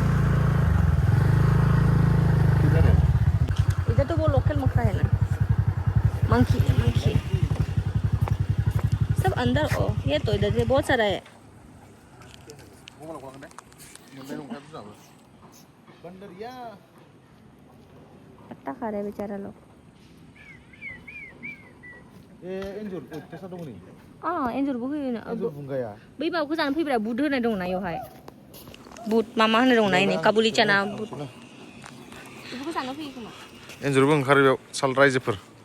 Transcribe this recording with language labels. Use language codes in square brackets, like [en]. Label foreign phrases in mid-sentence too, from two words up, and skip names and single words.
[hi] इधर तो वो लोकल मक्खा है ना मंकी सब अंदर ओ ये तो इधर से बहुत सारा है पत्ता खा रहे बेचारा लोग [brx] एन्जर बो होयो ना बै माबाखौ जानो फैब्रा बुट होनाय दंना इयावहाय बुट मा होनो दंना इनि काबुलि चाना बुट लाना फैयो खोमा एन्जरबो ओंखारो बेयाव साल रायजोफोर